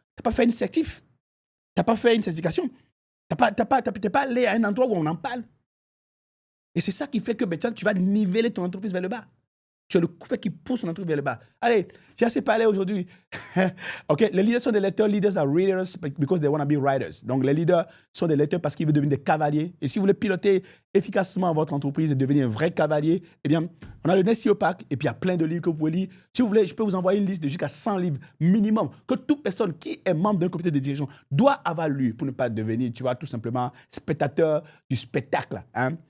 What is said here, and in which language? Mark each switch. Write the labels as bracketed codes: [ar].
[fr] Tu n'as pas fait une certif. Tu n'as pas fait une certification. Tu n'es pas allé à un endroit où on en parle. Et c'est ça qui fait que tu vas niveler ton entreprise vers le bas. Tu as le coup qui pousse ton entreprise vers le bas. Allez, j'ai assez parlé aujourd'hui. Okay, les leaders sont des lecteurs. [en] Leaders are readers because they want to be writers. [fr] Donc, les leaders sont des lecteurs parce qu'ils veulent devenir des cavaliers. Et si vous voulez piloter efficacement votre entreprise et devenir un vrai cavalier, eh bien, on a le SEO Pack et puis il y a plein de livres que vous pouvez lire. Si vous voulez, je peux vous envoyer une liste de jusqu'à 100 livres minimum que toute personne qui est membre d'un comité de dirigeants doit avoir lu pour ne pas devenir, tu vois, tout simplement spectateur du spectacle, hein?